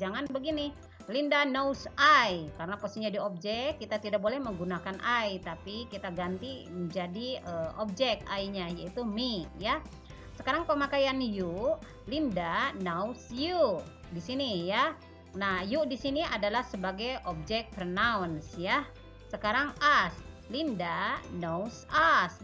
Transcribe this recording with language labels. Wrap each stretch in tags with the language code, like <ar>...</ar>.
<id>Jangan begini,</id> <en>Linda knows I,</en> <id>karena posisinya di objek, kita tidak boleh menggunakan I, tapi kita ganti menjadi objek I-nya, yaitu me, ya. Sekarang pemakaian</id> <en>you, Linda knows you.</en> <id>Di sini ya. Nah, you di sini adalah sebagai objek pronouns ya. Sekarang</id> <en>us, Linda knows us.</en>